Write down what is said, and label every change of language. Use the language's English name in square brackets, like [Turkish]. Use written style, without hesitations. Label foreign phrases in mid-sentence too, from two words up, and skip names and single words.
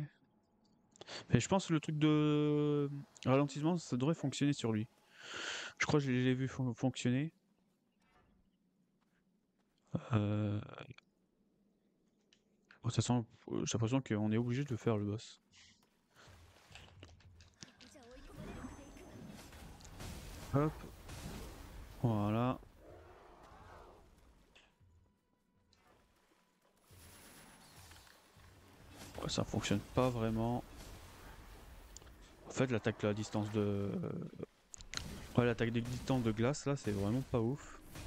[French] Mais je pense que le truc de ralentissement, ça devrait fonctionner sur lui. Je crois que je l'ai vu fonctionner. Euh... De toute façon, j'ai l'impression qu'on est obligé de faire le boss. [Japanese] じゃ追い込まれるまで行く。 [French] Hop, voilà. Ouais, ça fonctionne pas vraiment. En fait, l'attaque à distance de... Ouais, l'attaque des distances de glace, là, c'est vraiment pas ouf.